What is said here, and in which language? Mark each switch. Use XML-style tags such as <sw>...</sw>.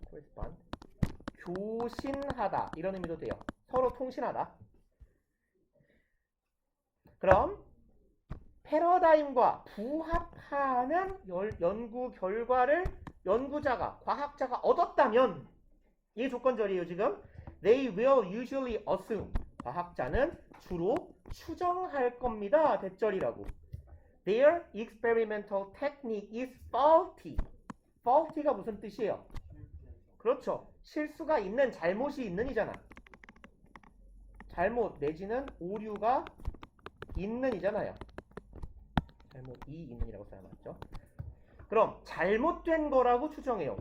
<ko>correspond, 교신하다 이런 의미도 돼요. 서로 통신하다. 그럼 패러다임과 부합하는 연구 결과를 연구자가, 과학자가 얻었다면 이게 조건절이에요 지금.</ko> <en>They will usually assume.</en> <ko>과학자는 주로 추정할 겁니다. 대절이라고.</ko> <en>Their experimental technique is faulty.</en> <ko>faulty가 무슨 뜻이에요? 그렇죠. 실수가 있는, 잘못이 있는 이잖아. 잘못 내지는 오류가 있는 이잖아요. 잘못이 있는이라고 써야맞죠. 그럼 잘못된 거라고 추정해요.</ko>